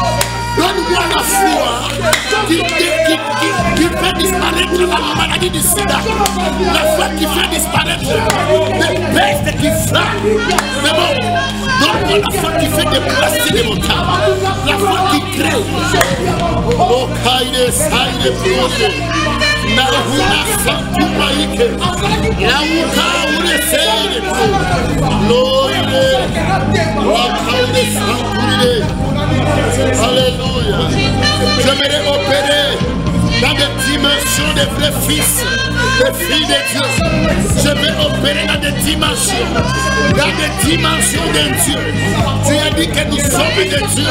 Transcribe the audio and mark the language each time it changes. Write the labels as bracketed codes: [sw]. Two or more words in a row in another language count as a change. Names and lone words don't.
[fr] Donne-moi la foi qui fait disparaître la maladie du sida. La foi qui fait disparaître les pestes qui frappent. Mais bon, donne-moi la foi qui fait déplacer les montagnes. La foi qui crée. Oh, Kaide, Saide, Proche. Nahuna Santumaike. Nauka, Uresele. Loire. Wakaide, Santuide. Alléluia. J'aimerais opérer dans des dimensions des vrais fils, des filles de Dieu. Je vais opérer dans des dimensions de Dieu. Tu as dit que nous sommes de Dieu.